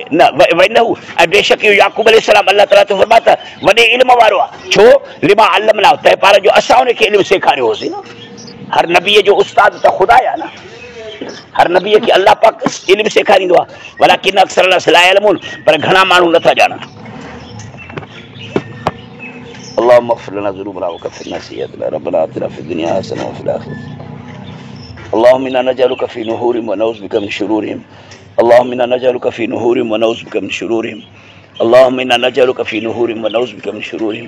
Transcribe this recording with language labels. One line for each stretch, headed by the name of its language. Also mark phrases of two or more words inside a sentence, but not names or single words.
Sindhi: न वइनहु, ऐं बेशक इहो याकूब अलैहिस्सलाम अल्लाह ताला तो फरमाए त वॾे इल्म वारो आहे। छो
Arabic: لما علمنا,
Sindhi: तंहिं पार जो असां उनखे इल्म सेखारियो होसीं न। हर नबीअ जो उस्ताद त ख़ुदा आहे न, हर नबीअ खे अल्लाह पाक इल्म सेखारींदो आहे।
Arabic: ولكن أكثر الناس لا يعلمون,
Sindhi: पर घणा माण्हू नथा ॼाणनि।
Arabic: اللهم اغفر لنا ذنوبنا وكفر عنا سيئاتنا ربنا آتنا في الدنيا حسنة وفي الآخرة. اللهم إنا نجعلك في نحورهم ونعوذ بك من شرورهم. اللهم إنا نجعلك في نحورهم ونعوذ بك من شرورهم. اللهم إنا نجعلك في نحورهم ونعوذ بك من شرورهم.